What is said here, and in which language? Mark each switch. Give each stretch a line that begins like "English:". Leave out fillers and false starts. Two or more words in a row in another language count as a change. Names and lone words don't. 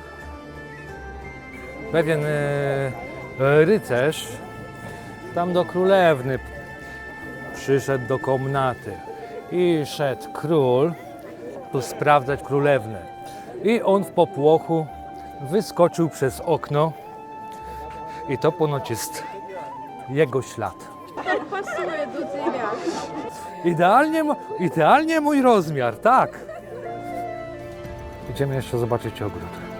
Polish: Pewien rycerz tam do królewny przyszedł do komnaty i szedł król tu sprawdzać królewnę. I on w popłochu wyskoczył przez okno i to ponoć jest jego ślad.
Ukrainian: Так пасує до тебя.
Polish: Idealnie mój rozmiar, tak. Idziemy jeszcze zobaczyć ogród.